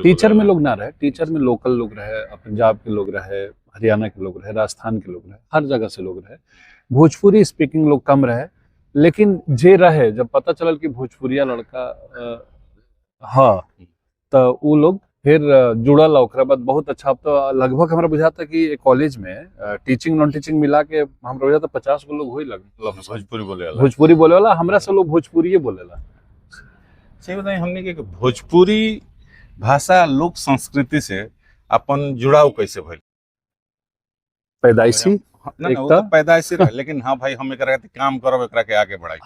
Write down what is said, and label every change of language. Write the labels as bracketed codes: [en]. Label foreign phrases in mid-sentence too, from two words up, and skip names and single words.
[bho] टीचर में लोग ना रहे, टीचर में लोकल लोग रहे, पंजाब के लोग रहे, हरियाणा के लोग रहे, राजस्थान के लोग रहे, हर जगह से लोग रहे। भोजपुरी स्पीकिंग लोग कम रहे, लेकिन जे रहे जब पता चलल कि भोजपुरिया लड़का तो वो लोग फिर जुड़ल। ओकरा बाद बहुत अच्छा। अब तो लगभग हमरा बुझाता कि कॉलेज में [en] teaching non teaching [bho] मिला के हमरा बुझाता 50 गो लोग होई लगे भोजपुरी बोले वाला। हमरा से लोग भोजपुरी बोलेला। सही बताइए, हमने के भोजपुरी भाषा लोक संस्कृति से अपन जुड़ाव कैसे भइल? पैदाइशी पैदाइशी रहे, लेकिन हाँ भाई हम एकरा के काम करब, एकरा के आगे बढ़ाई।